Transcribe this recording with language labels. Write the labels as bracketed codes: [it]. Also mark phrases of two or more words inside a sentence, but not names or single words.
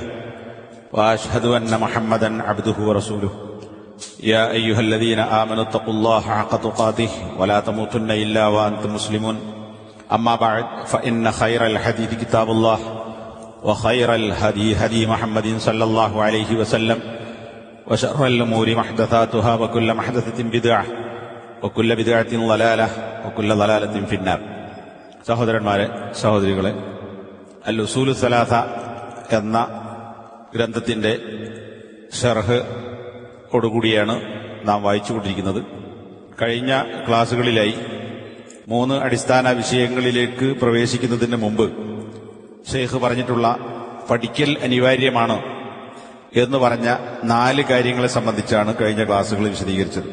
[ar] وأشهد أن محمدا عبده ورسوله يا أيها الذين آمنوا اتقوا الله حق تقاته ولا تموتن إلا وأنتم مسلمون أما بعد فإن خير الحديث كتاب الله وخير الهدي هدي محمد صلى الله عليه وسلم وشر الأمور محدثاتها وكل محدثة بدعة وكل بدعة ضلالة وكل ضلالة في النار. [ml] സഹോദരന്മാരെ, സഹോദരികളെ, അൽ ഉസൂലു സലാസ എന്ന ഗ്രന്ഥത്തിന്റെ ശർഹ് ഓടുകൂടിയാണ് നാം വായിച്ചുകൊണ്ടിരിക്കുന്നത്. കഴിഞ്ഞ ക്ലാസുകളിലായി 3 അടിസ്ഥാന വിഷയങ്ങളിലേക്ക് പ്രവേശിക്കുന്നതിന് മുമ്പ് ഷെയ്ഖ് പറഞ്ഞിട്ടുള്ള പഠിക്കൽ അനിവാര്യമാണ് എന്ന് പറഞ്ഞ 4 കാര്യങ്ങളെ സംബന്ധിച്ചാണ് കഴിഞ്ഞ ക്ലാസുകളിൽ വിശദീകരിച്ചത്.